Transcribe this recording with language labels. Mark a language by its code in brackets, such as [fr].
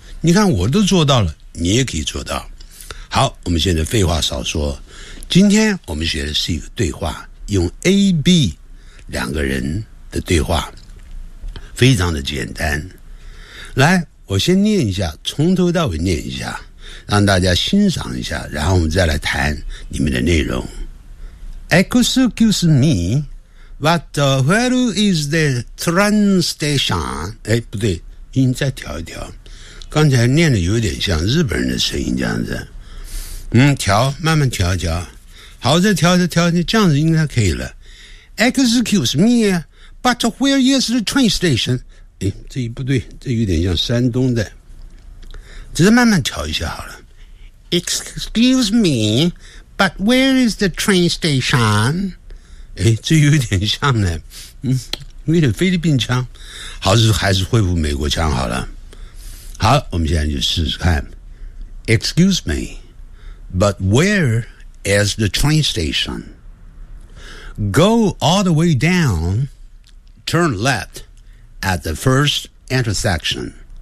[zh] 你看我都做到了，你也可以做到。好，我们现在废话少说，今天我们学的是一个对话，用 AB 两个人的对话，非常的简单。来，我先念一下，从头到尾念一下，让大家欣赏一下，然后我们再来谈你们的内容。 [en] Excuse me, but where is the train station? [zh] 哎，不对，音再调一调，刚才念的有点像日本人的声音这样子。调，慢慢调一调。好，再调一调，这样子应该可以了。 [en] Excuse me, but where is the train station? [zh] 哎，这不对，这有点像山东的。只是慢慢调一下好了。 [en] Excuse me, but where is the train station? [zh] 诶，这有点像呢，有点菲律宾腔。好，还是恢复美国腔好了。好，我们现在就试试看。 [en] Excuse me, but where is the train station? Go all the way down, turn left at the first intersection.